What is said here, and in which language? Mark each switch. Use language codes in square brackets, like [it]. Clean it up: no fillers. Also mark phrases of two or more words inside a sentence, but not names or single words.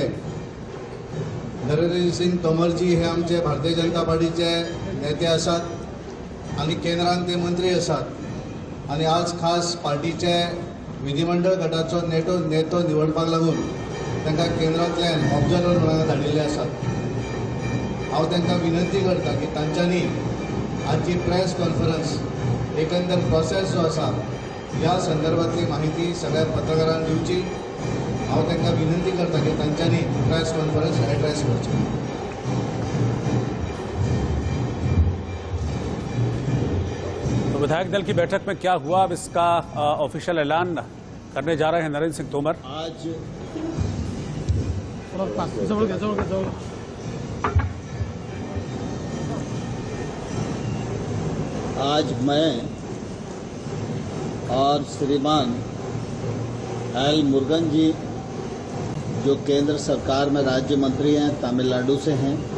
[kok] नरेंद्र सिंह तोमरजी हे आमचे भारतीय जनता पार्टीचे नेते आसात आणि केंद्रांत ते मंत्री आसात आणि आज खास पार्टीचे विधिमंडळ गटाचो नेतो निवडपाक लागून तांकां केंद्रांतल्यान ऑब्जर्वर म्हणून धाडिल्ले आसात। हांव तांकां विनंती करता की तांच्यांनी आजची [en] press conference [kok] एकंदर प्रोसेस जो आसा ह्या संदर्भातली माहिती सगळ्या पत्रकारांक दिवची। हांव तांकां विनंती करता की तांच्यांनी [en] press conference address [kok] करची। [hi] तो विधायक दल की बैठक में क्या हुआ, अब इसका ऑफिशियल ऐलान करने जा रहे हैं नरेंद्र सिंह तोमर। आज मैं और श्रीमान एल मुरुगन जी, जो केंद्र सरकार में राज्य मंत्री हैं, तमिलनाडु से हैं,